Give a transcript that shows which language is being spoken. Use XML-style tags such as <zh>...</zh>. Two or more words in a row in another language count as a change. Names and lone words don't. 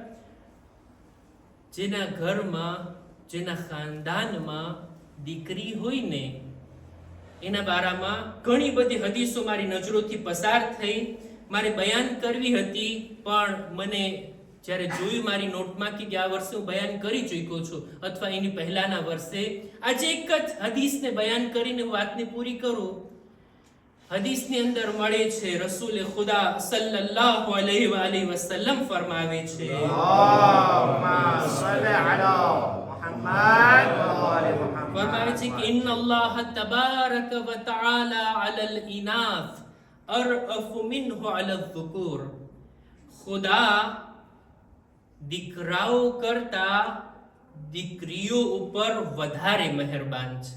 <gu>ખરેખર જેના ઘરમાં જેના ખાનદાનમાં દીકરી હોય ને એના બારામાં ઘણી બધી હદીસો મારી નજરોથી પસાર થઈ, મારે બયાન કરવી હતી, પણ મને જ્યારે જોયું મારી નોટમાં કે આ વર્ષે હું બયાન કરી ચૂક્યો છું અથવા એની પહેલાના વર્ષે, આજે એક જ હદીસને બયાન કરીને વાતને પૂરી કરું. હદીસની અંદર મળે છે, રસૂલ ખુદા</gu> <ar>صلى الله عليه وسلم</ar> <gu>ફરમાવે છે,</gu> <ar>اللهم صل على محمد وآل محمد.</ar> <gu>ફરમાવે છે કે</gu> <ar>إن الله تبارك وتعالى على الإناث أرأف منه على الذكور.</ar> <gu>ખુદા દીકરાઓ કરતા દીકરીઓ ઉપર વધારે મહેરબાન છે.</gu>